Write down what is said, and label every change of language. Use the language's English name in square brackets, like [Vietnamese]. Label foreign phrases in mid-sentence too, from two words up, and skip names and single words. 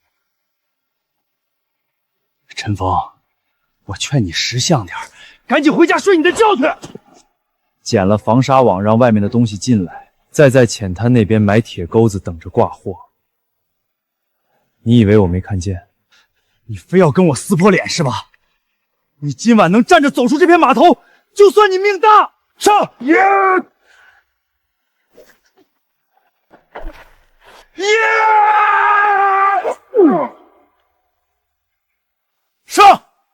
[Chinese] 陳峰，我勸你識相點，趕緊回家睡你的覺去。剪了防沙網，讓外面的東西進來，再在淺灘那邊埋鐵鈎子等着掛貨。你以為我沒看見？你非要跟我撕破臉是吧？你今晚能站着走出這片碼頭，就算你命大。上！耶！上！